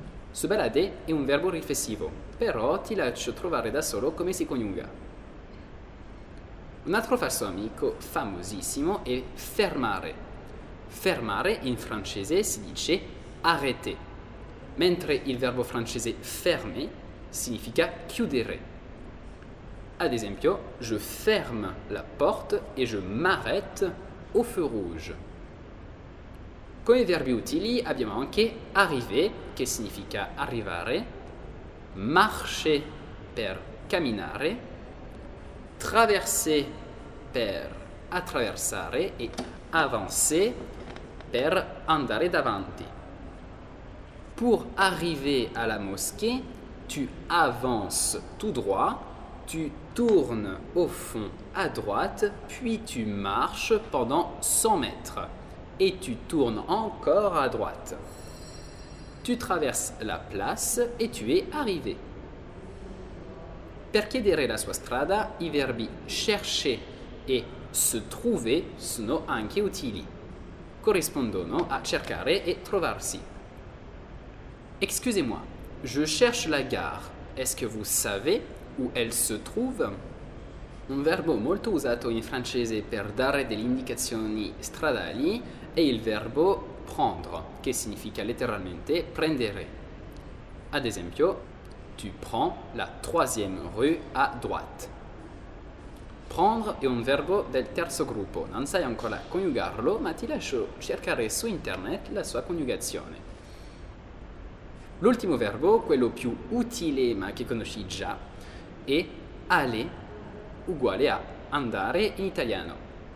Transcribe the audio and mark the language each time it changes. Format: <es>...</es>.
<it>Se balader è un verbo riflessivo, però ti lascio trovare da solo come si coniuga. Un altro falso amico famosissimo è fermare. Fermare in francese si dice arrêter, mentre il verbo francese fermer significa chiudere. Ad esempio,</it> <fr>je ferme la porte et je m'arrête au feu rouge.</fr> <it>Come verbi utili abbiamo anche arriver, che significa arrivare, marcher per camminare, traverser per attraversare e avancer per andare davanti.</it> <fr>Pour arriver à la mosquée, tu avances tout droit, tu tournes au fond à droite, puis tu marches pendant 100 mètres et tu tournes encore à droite. Tu traverses la place et tu es arrivé.</fr> <it>Per chiedere la sua strada, i verbi chercher e se trouver sono anche utili. Corrispondono a cercare e trovarsi.</it> <fr>Excusez-moi, je cherche la gare. Est-ce que vous savez où elle se trouve?</fr> <it>Un verbo molto usato in francese per dare delle indicazioni stradali è il verbo prendre, che significa letteralmente prendere. Ad esempio,</it> <fr>tu prends la 3e rue à droite.</fr> <it>Prendre è un verbo del terzo gruppo, non sai ancora coniugarlo, ma ti lascio cercare su internet la sua coniugazione. L'ultimo verbo, quello più utile ma che conosci già, è aller, uguale a andare in italiano.</it>